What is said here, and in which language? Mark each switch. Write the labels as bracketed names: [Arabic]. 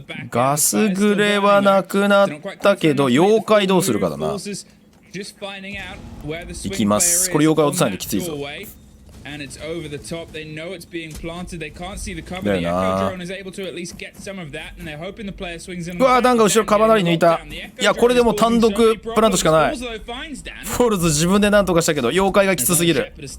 [Japanese] ガスグレはなくなったけど妖怪どうするかだな。行きます。これ妖怪落とさないときついぞ。 [English] And it's over the top. They know it's being planted. They can't see the cover. The Echo drone is able to at least get some of that, and they're hoping the player swings in. [Japanese] うわーダンが後ろカバナリ抜いた。いやこれでも単独プラントしかない。フォールズ自分で何とかしたけど妖怪がきつすぎる。